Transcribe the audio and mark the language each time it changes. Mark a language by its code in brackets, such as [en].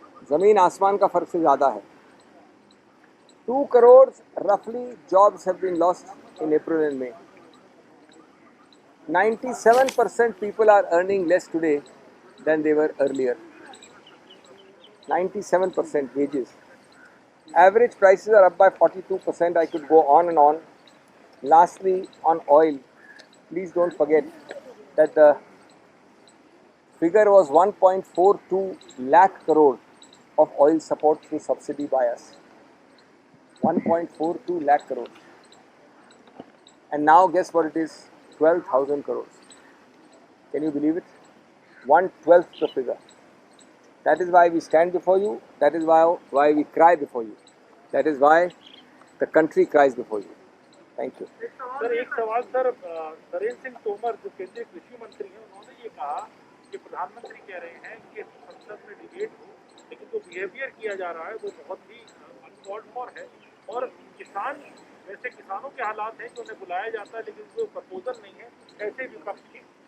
[hi] ज़मीन आसमान का फर्क से ज़्यादा है. [en] 2 crores roughly jobs have been lost in April and May. 97% people are earning less today than they were earlier. 97% wages. Average prices are up by 42%. I could go on and on. Lastly, on oil, please don't forget that the figure was 1.42 lakh crore of oil support through subsidy by us. 1.42 lakh crore. And now guess what it is? 12,000 crores. Can you believe it? 1/12 the figure. That is why we stand before you. That is why we cry before you. That is why the country cries before you. Thank you. [hi] Sir एक सवाल sir Narendra Singh Tomar जो केंद्रीय कृषि मंत्री हैं उन्होंने ये कहा कि प्रधानमंत्री कह रहे हैं कि संसद में डिबेट हो, लेकिन जो बिहेवियर किया जा रहा है वो बहुत ही अनकॉल्ड फॉर है. और किसान, वैसे किसानों के हालात हैं कि उन्हें बुलाया जाता है लेकिन जो प्रपोजल नहीं है, ऐसे विपक्ष के.